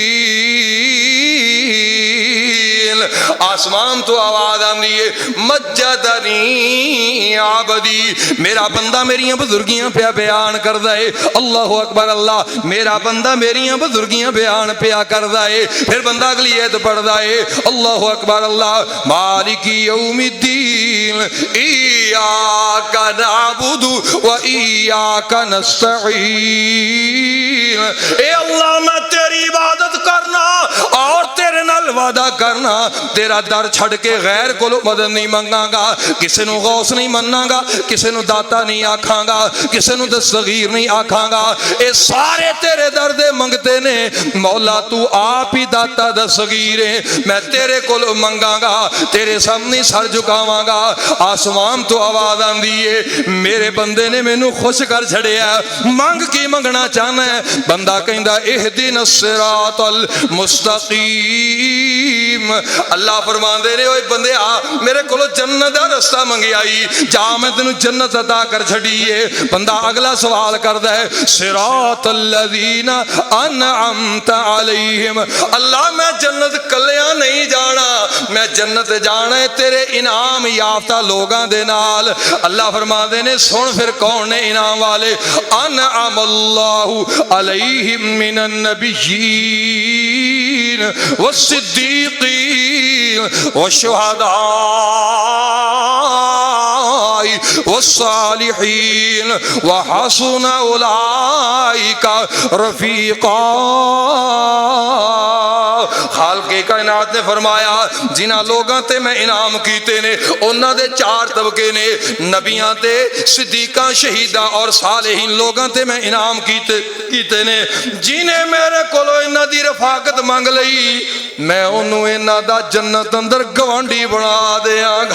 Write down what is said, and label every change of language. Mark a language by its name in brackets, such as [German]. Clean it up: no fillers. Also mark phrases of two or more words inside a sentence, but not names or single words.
[Punjabi] آسمان توں آواز آندی ہے [Arabic] مجدني عبدي, [Punjabi] میرا بندہ میریاں بزرگیاں پیا بیان کردا ہے. [Arabic] الله أكبر الله, [Punjabi] میرا بندہ میریاں بزرگیاں بیان پیا کردا ہے. پھر بندہ اگلی آیت پڑھدا ہے [Arabic] الله أكبر الله مالك يوم الدين إياك نعبد و إياك نستعين. [Punjabi] اے اللہ میں تیری عبادت کرنا اور تیرے نال وعدہ کرنا، تیرا در چھڈ کے غیر کو مدد نہیں منگاں گا، کسی نوں غوث نہیں مناں گا، کسی نوں داتا نہیں آکھاں گا، کسی نوں دستگیر نہیں آکھاں گا. یہ سارے تیرے در دے منگتے نے۔ مولا تو آپ ہی داتا دستگیر ہے. میں تیرے کو منگاں گا، تیرے سامنے سر جھکاواں گا. آسمان توں آواز آندی ہے میرے بندے نے مینوں خوش کر چھڈیا، منگ کی منگنا چاہنا ہے. بندہ کہندا [Arabic] اهدنا الصراط المستقيم. [Punjabi] اللہ فرماندے نے اوئے بندے آ میرے کولوں جنت دا راستہ منگیائی، جا میں تینوں جنت عطا کر چھڈیئے. بندہ اگلا سوال کردا ہے [Arabic] صراط الذين أنعمت عليهم. [Punjabi] اللہ میں جنت کلیاں نہیں جانا، میں جنت جانا ہے تیرے انعام یافتہ لوگاں دے نال. اللہ فرماندے نے سن پھر کون نے انعام والے [Arabic] أنعم الله عليهم من النبيين والصديقين والشهداء والصالحين وحسن أولئك رفيقا. [Punjabi] خالقِ کائنات نے فرمایا جنہاں لوگاں تے میں انعام کیتے نے انہاں دے چار طبقے نے، نبیاں تے صدیقاں شہیداں اور صالحین لوگاں تے میں انعام کیتے نے. جنہیں میرے کولوں انہاں دی رفاقت منگ لئی میں انہوں نے انہاں دا جنت اندر گوانڈھی بنا دیں گا.